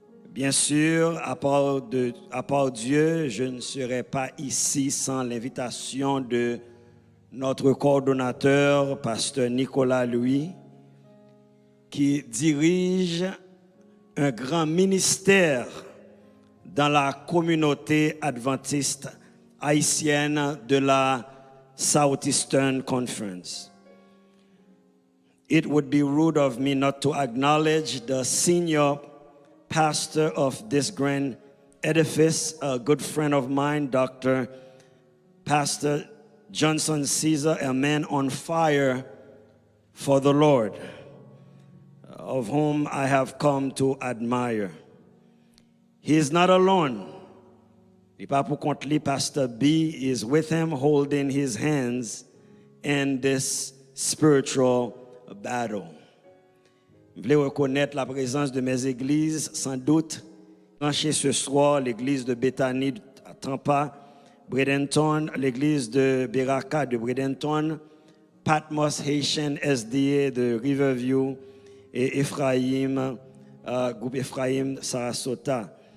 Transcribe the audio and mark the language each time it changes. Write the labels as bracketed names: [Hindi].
[French] Bien sûr, à part Dieu, je ne serais pas ici sans l'invitation de notre coordonnateur, pasteur Nicolas Louis, qui dirige un grand ministère dans la communauté adventiste haïtienne de la Southeastern Conference. [English] It would be rude of me not to acknowledge the senior pastor of this grand edifice, a good friend of mine, Dr. Pastor Johnson Caesar, a man on fire for the Lord, of whom I have come to admire. He is not alone. Pastor B is with him, holding his hands in this spiritual battle. [French] Je voulais reconnaître la présence de mes églises, sans doute, branchées ce soir, l'église de Bethany à Tampa, Bradenton, l'église de Beraka de Bradenton, Patmos Haitian SDA de Riverview et Ephraim, groupe Ephraim Sarasota.